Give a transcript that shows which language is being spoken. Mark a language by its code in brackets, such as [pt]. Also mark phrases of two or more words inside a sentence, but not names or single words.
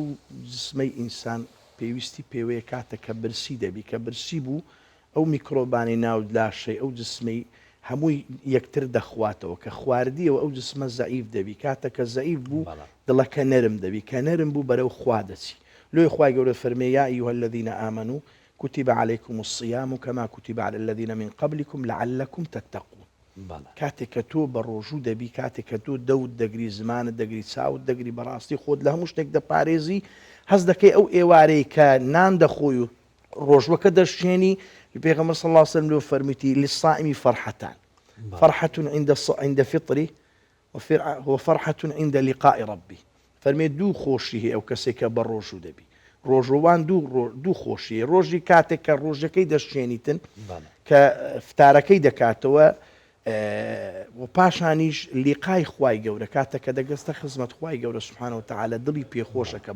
[ckb] جسمەی ئینسان پێویستی پێوەیە کاتە کە برسی دەبی کە برسی بوو ئەو میکرۆبانی ناو لاشەی ئەو جسمەی هەمووی یەکتر دەخواتەوە کە خواردیەوە ئەو جسمە زەعیف دەبی کاتە کە زەعیف بوو دڵەکە نەرم دەبی کە نەرم بوو بەرەو خوا دەچی لۆی خوای گەورە فەرمێ [ar] یا ئەیها الذین آمنوا كتب عليكم الصيام كما كتب على الذين من قبلكم لعلكم تتقون [ckb] کاتێک کە تۆ بە ڕۆژوو دەبی کاتێک کە تۆ دەوت دەگری زمانت دەگری چاوت دەگری بەڕاستی خۆت لە هەموو شتێک دەپارێزی هەست دەکەی ئەو ئێوارەی کە نان دەخۆی و ڕۆژوەکە دەشێنی پێغەمبەر [ar] صلی الله عليه وسلم [ckb] لێ فەرمیتی [ar] للصائم فرحتان فرحة عند فطره وفرحة عند لقاء ربه [ckb] فەرمێ دوو خۆشی هەیە ئەو کەسێک کە بە ڕۆژوو دەبی ڕۆژۆوان دوو خۆشیە ڕۆژی کاتێک کە ڕۆژەکەی دەشێنیتن کە فتارەکەی دەکاتەوە و پاشانیش لیقای خوای گەورە کاتە کە دەگەستە خزمەت خوای گەورە [ar] سبحانه وتعالى [ckb] دڵی پێخۆشە کە بە